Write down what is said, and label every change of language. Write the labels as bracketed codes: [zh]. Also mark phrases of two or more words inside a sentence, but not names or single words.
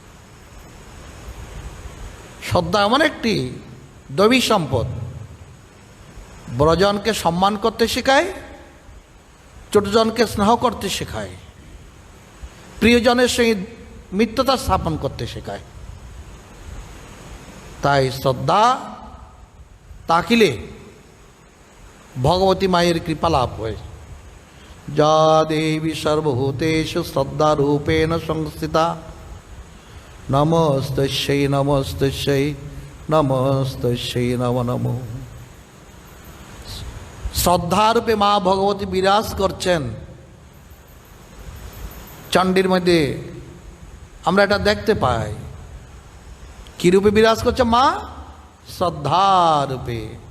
[bn] শ্রদ্ধা এমন একটি দৈবী সম্পদ, বড়জনকে সম্মান করতে শেখায়, ছোটজনকে স্নেহ করতে শেখায়, প্রিয়জনের সহিত মিত্রতা স্থাপন করতে শেখায়। তাই শ্রদ্ধা তাকিলে ভগবতী মায়ের কৃপা লাভ হয়। [sa] যা দেবী সর্বভূতেষু শ্রদ্ধারূপেণ সংস্থিতা নমস্তস্যৈ নমস্তস্যৈ নমস্তস্যৈ নমো নমঃ। [bn] শ্রদ্ধারূপে মা ভগবতী বিরাজ করছেন চণ্ডীর মধ্যে, আমরা এটা দেখতে পাই। কি রূপে বিরাজ করছে মা? শ্রদ্ধারূপে।